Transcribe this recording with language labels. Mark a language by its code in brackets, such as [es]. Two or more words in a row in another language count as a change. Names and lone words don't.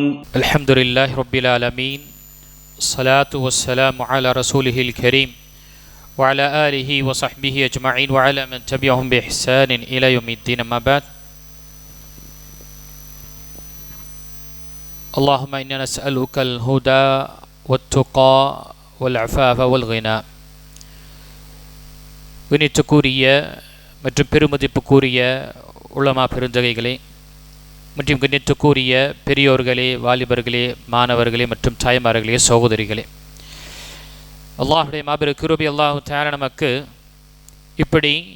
[ar] الحمد لله رب العالمين، الصلاة والسلام على رسوله الكريم وعلى آله وصحبه أجمعين وعلى من تبعهم بإحسان إلى يوم الدين. أما بعد، اللهم إنا نسألك الهدى والتقى والعفاف والغنى. [ta] கணித்துக்குரிய மற்றும் பெருமதிப்புக்குரிய உலமா பெருந்தகைகளே மற்றும் கணித்துக்குரிய பெரியோர்களே, வாலிபர்களே, மாணவர்களே மற்றும் தாய்மார்களே, சகோதரிகளே, அல்லாஹுடைய மாபெரும் கிருபை [ar] الله تعالى [ta] நமக்கு இப்படி